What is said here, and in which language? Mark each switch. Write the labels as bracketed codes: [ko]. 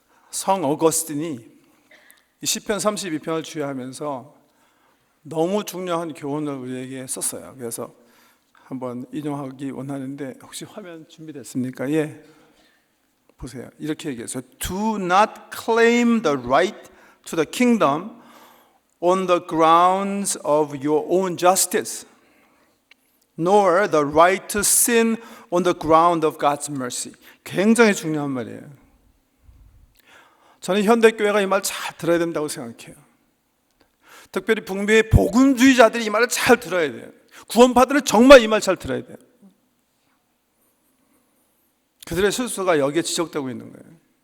[ko] 성 어거스틴이 시편 32편을 주의하면서 너무 중요한 교훈을 우리에게 썼어요. 그래서 한번 인용하기 원하는데, 혹시 화면 준비됐습니까? 예, 보세요. 이렇게 얘기했어요. [en] Do not claim the right to the kingdom on the grounds of your own justice, nor the right to sin on the ground of God's mercy. [ko] 굉장히 중요한 말이에요. 저는 현대교회가 이 말 잘 들어야 된다고 생각해요. 특별히 북미의 복음주의자들이 이 말을 잘 들어야 돼요. 구원파들은 정말 이 말 잘 들어야 돼요. 그들의 실수가 여기에 지적되고 있는 거예요.